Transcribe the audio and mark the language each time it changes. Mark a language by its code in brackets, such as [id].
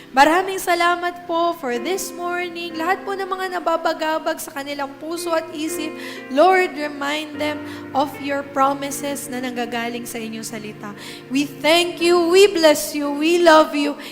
[tl] Maraming salamat po [en] for this morning. [tl] Lahat po ng mga nababagabag sa kanilang puso at isip, Lord, [en] remind them of your promises [tl] na nanggagaling sa inyong salita. [en] We thank you, we bless you, we love you.